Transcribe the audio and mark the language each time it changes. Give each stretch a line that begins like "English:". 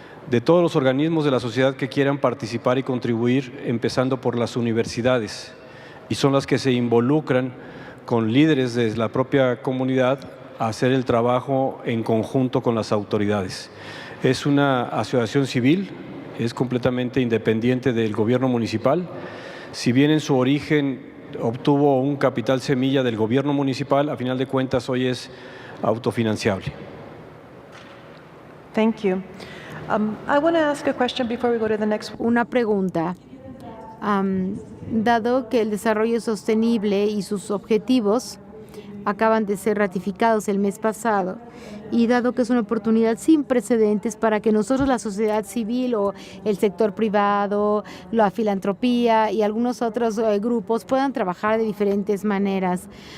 Spanish: de todos los organismos de la sociedad que quieran participar y contribuir, empezando por las universidades, y son las que se involucran con líderes de la propia comunidad a hacer el trabajo en conjunto con las autoridades. Es una asociación civil, es completamente independiente del gobierno municipal. Si bien en su origen obtuvo un capital semilla del gobierno municipal, a final de cuentas hoy es autofinanciable.
English: Thank you. I want to ask a question before we go to the next one.
Spanish: Una pregunta. Dado que el desarrollo sostenible y sus objetivos acaban de ser ratificados el mes pasado, y dado que es una oportunidad sin precedentes para que nosotros, la sociedad civil o el sector privado, la filantropía y algunos otros grupos puedan trabajar de diferentes maneras,